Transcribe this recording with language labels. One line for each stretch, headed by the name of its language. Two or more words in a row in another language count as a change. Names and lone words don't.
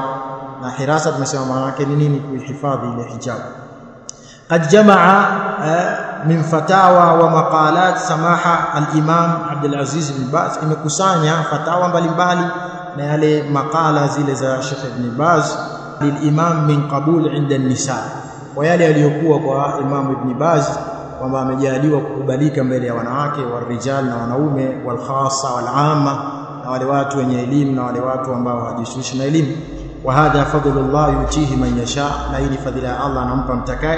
Swahili: Na hirasa tumesema maana yake ni nini? Kuhifadhi ile hijab.
Arabic: قد جمع من فتاوى ومقالات سماحة الإمام عبد العزيز بن باز,
Swahili: imekusanya fatawa mbalimbali na yale makala zile za Sheikh Ibn Baz
Arabic: للإمام من قبول عند النساء,
Swahili: wa yale aliyokuwa kwa Imam Ibn Baz kwamba amejaliwa kukubalika mbele ya wanawake,
Arabic: والرجال,
Swahili: na wanaume,
Arabic: والخاصة والعامة,
Swahili: na wale watu wenye elimu na wale watu ambao hawajishughulishi na elimu.
Arabic: وهذا فضل الله يؤتيه من يشاء,
Swahili: na hii ni fadhila ya Allah anampa mtakaye.